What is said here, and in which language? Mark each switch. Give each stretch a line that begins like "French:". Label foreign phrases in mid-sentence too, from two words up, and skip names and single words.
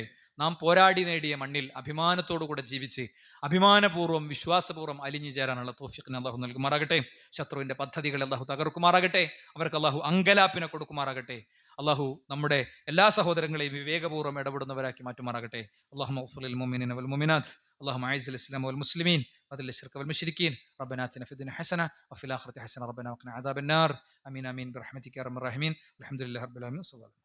Malayalam: നാം പോരാടി നേടിയ മണ്ണിൽ അഭിമാനത്തോടുകൂടെ ജീവിച്ച് അഭിമാനപൂർവ്വം വിശ്വാസപൂർവ്വം അലിഞ്ഞു ചേരാനുള്ള തൗഫീഖിനെ അള്ളാഹു നൽകുമാറാകട്ടെ. ശത്രുവിന്റെ പദ്ധതികളെ അള്ളാഹു തകർക്കുമാറാകട്ടെ. അവർക്ക് അള്ളാഹു അങ്കലാപ്പിനെ കൊടുക്കുമാറാകട്ടെ. അള്ളാഹു നമ്മുടെ എല്ലാ സഹോദരങ്ങളെയും വിവേകപൂർവ്വം ഇടപെടുന്നവരാക്കി മാറ്റുമാറാകട്ടെ.
Arabic: اللهم اغفر للمؤمنين والمؤمنات. اللهم اعز الاسلام والمسلمين واذل الشرك والمشركين. ربنا آتنا في الدنيا حسنه وفي الاخره حسنه ربنا وقنا عذاب النار. امين امين برحمتك يا ارحم الراحمين. والحمد لله رب العالمين.